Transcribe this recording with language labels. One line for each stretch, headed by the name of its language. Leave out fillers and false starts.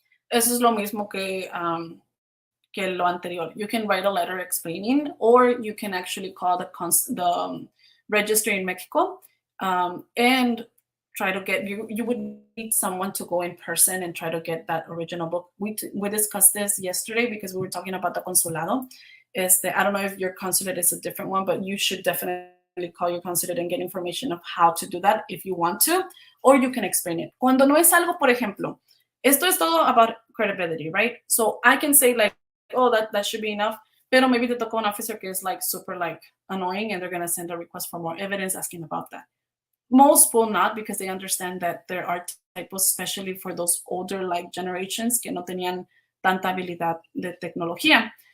Spanish: Eso es lo mismo que lo anterior.
English: You can write a letter explaining, or you can actually call the registry in Mexico and try to get, you would need someone to go in person and try to get that original book. We discussed this yesterday because we were talking about the consulado. I don't know if your consulate is a different one, but you should definitely call your consulate and get information of how to do that if you want to, or you can explain it.
Spanish: Cuando no es algo, por ejemplo, esto es todo
English: about credibility, right? So I can say like, oh, that should be enough.
Spanish: Pero maybe te toca
English: an officer que is like super like annoying and they're going to send a request for more evidence asking about that. Most will not, because they understand that there are typos, especially for those older like generations
Spanish: que no tenían tanta habilidad de tecnología.